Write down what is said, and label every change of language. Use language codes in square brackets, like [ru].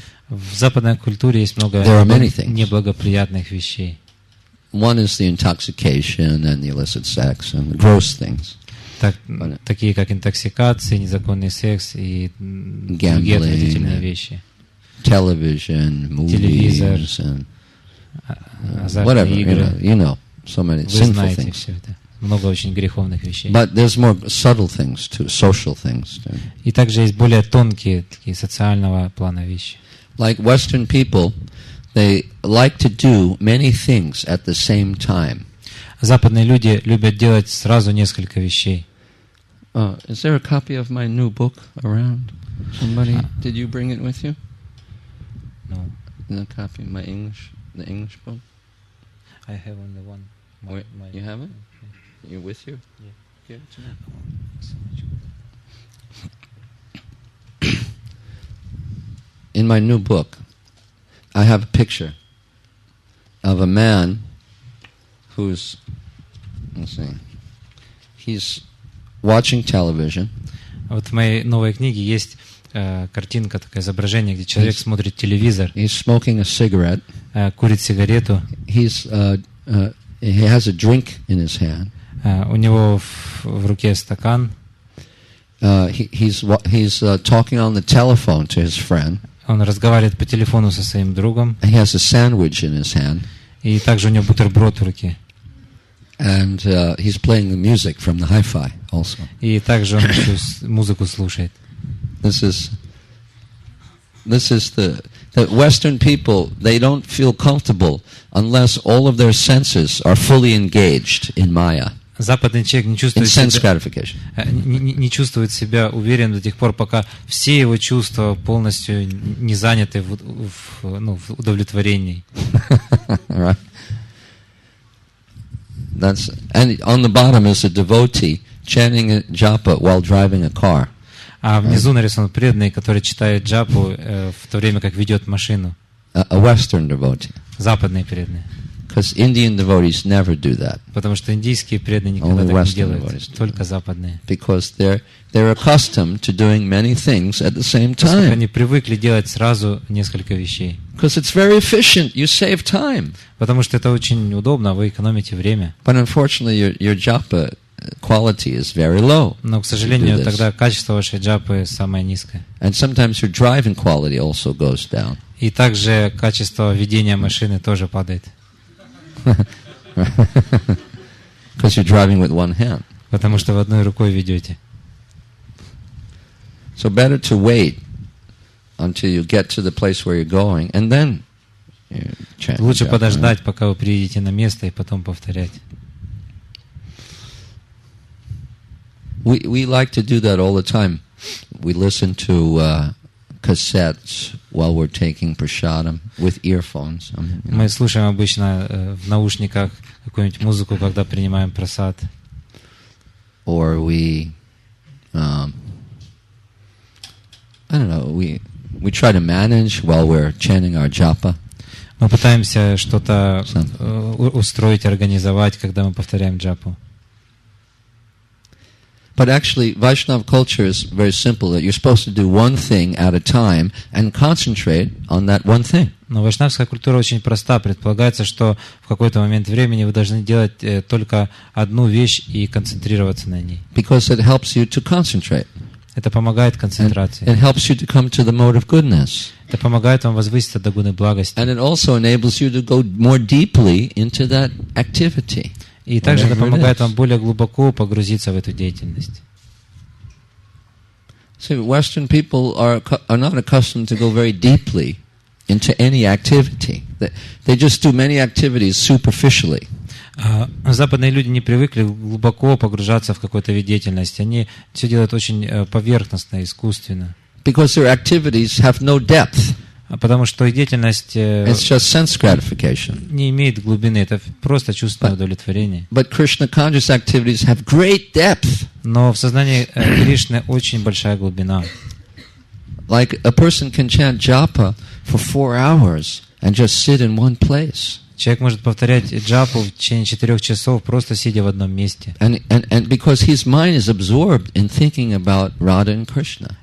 [ru] В западной культуре есть много [en] There are many things. [ru] неблагоприятных вещей. [en] One is the intoxication and the illicit sex and the gross things. [ru] Такие как интоксикация, незаконный секс и другие отвратительные вещи. [en] Television, [ru] Телевизор, [en] movies, and [ru] азартные игры. [en] You know, so many [ru] Вы [en] sinful [ru] знаете [en] things. [ru] все это. Много очень греховных вещей. [en] But there's more subtle things too, social things too. [ru] И также есть более тонкие, такие социального плана вещи. [en] Like Western people, they like to do many things at the same time. [ru] Западные люди любят делать сразу несколько вещей. [en] Is there a copy of my new book around? Somebody, did you bring it with you? No. The copy, the English book? I have only one. Wait, you have it? You with you? Yeah. Give it to me. In my new book, I have a picture of a man who's, let's see, he's watching television. [ru] Вот в моей новой книге есть картинка, такое изображение, где человек смотрит телевизор, [en] He's smoking a cigarette. [ru] Курит сигарету. [en] He has a drink in his hand. [ru] У него в руке стакан. [en] He's talking on the telephone to his friend. [ru] Он разговаривает по телефону со своим другом. [en] He has a sandwich in his hand. [ru] И также у него бутерброд в руке. [en] And he's playing the music from the hi-fi also. [ru] И также он еще музыку слушает. [en] This is the Western people, they don't feel comfortable unless all of their senses are fully engaged in Maya. [ru] Западный человек не чувствует себя уверен до тех пор, пока все его чувства полностью не заняты в удовлетворении. [en] Right. And on the bottom is a devotee chanting a japa while driving a car. [ru] А внизу нарисован преданный, который читает джапу в то время, как ведет машину. [en] A Western devotee. [ru] Западные преданные. [en] Because Indian devotees never do that. [ru] Потому что индийские преданные никогда так не делают, только западные. [en] Because they're accustomed to doing many things at the same time. [ru] Они привыкли делать сразу несколько вещей. [en] Because it's very efficient, you save time. [ru] Потому что это очень удобно, вы экономите время. [en] But unfortunately, your japa quality is very low. [ru] Но, к сожалению, тогда качество вашей джапы самое низкое. [en] And sometimes your driving quality also goes down. [ru] И также качество ведения машины тоже падает. [en] Because you're driving with one hand. [ru] Потому что вы одной рукой ведете. [en] So better to wait until you get to the place where you're going, and then you chant. [ru] Лучше подождать, пока вы приедете на место, и потом повторять. [en] We like to do that all the time. We listen to cassettes while we're taking prasadam with earphones. [ru] Мы слушаем обычно в наушниках какую-нибудь музыку, когда принимаем прасад. [en] Or we, I don't know, we try to manage while we're chanting our japa. [ru] Мы пытаемся что-то устроить, организовать, когда мы повторяем джапу. [en] But actually, Vaishnava culture is very simple, that you're supposed to do one thing at a time and concentrate on that one thing. [ru] Но вайшнавская культура очень проста. Предполагается, что в какой-то момент времени вы должны делать только одну вещь и концентрироваться на ней. [en] Because it helps you to concentrate. [ru] Это помогает концентрации. [en] It helps you to come to the mode of goodness. [ru] Это помогает вам возвыситься до гуны благости. [en] And it also enables you to go more deeply into that activity. [ru] И также это помогает вам более глубоко погрузиться в эту деятельность. [en] See, Western people are not accustomed to go very deeply into any activity. They just do many activities superficially. [ru] Западные люди не привыкли глубоко погружаться в какой-то вид деятельности. Они все делают очень поверхностно, искусственно. [en] Because their activities have no depth. [ru] Потому что их деятельность [en] It's just sense gratification. [ru] Не имеет глубины, это просто чувственное удовлетворение. [en] But Krishna conscious activities have great depth. [ru] Но в сознании Кришны очень большая глубина. [en] Like a person can chant japa for 4 hours and just sit in one place. [ru] Человек может повторять джапу в течение 4 часов, просто сидя в одном месте. [en] And because his mind is absorbed in thinking about Radha and Krishna.